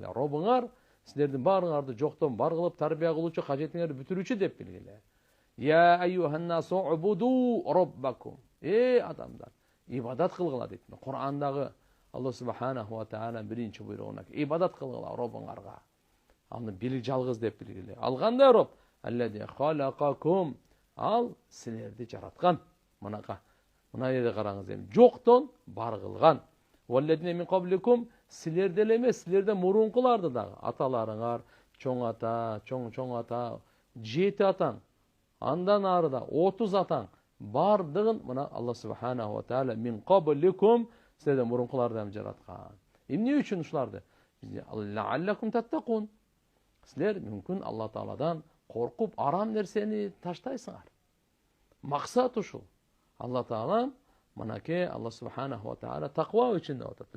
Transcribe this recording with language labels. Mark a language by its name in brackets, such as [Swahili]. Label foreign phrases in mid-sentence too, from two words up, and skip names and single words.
[Kyrgyz] Робуңар силердин баарыңарды жоктон бар кылып тарбия кылуучу, кажетиңерди бүтүрүүчү деп билгиле. [Arabic] يا أيها الناس اعبدوا ربكم. [Kyrgyz] Эй адамдар, ибадат кылгыла дейт. Кур'андагы [Arabic] الله سبحانه وتعالى [Kyrgyz] биринчи буйругуна ибадат кылгыла робуңарга. Аны били жалгыз деп билгиле. Ал кандай роб? [Arabic] الذي خلقكم. [Kyrgyz] Ал силерди жараткан. Мына жерде караңыз эми. Жоктон бар кылган. [Arabic] والذين من قبلكم, [Kyrgyz] силерде эле эмес, силерден мурункуларды дагы. Аталарыңар, чоң ата, чоң ата, 7 атаң, андан арыда 30 атаң бардыгын мына [Arabic] الله سبحانه وتعالى من قبلكم, [Kyrgyz] сіздерден мурункуларды жараткан. Эмне үчүн ушуларды? [Arabic] لعلكم تتقون. [Kyrgyz] Силер мүмкүн Алла Тааладан коркуп арам нерсени таштайсыңар. Максат ушул. Алла Таала мынакей [Arabic] الله سبحانه وتعالى [Kyrgyz] таква үчүн деп атат.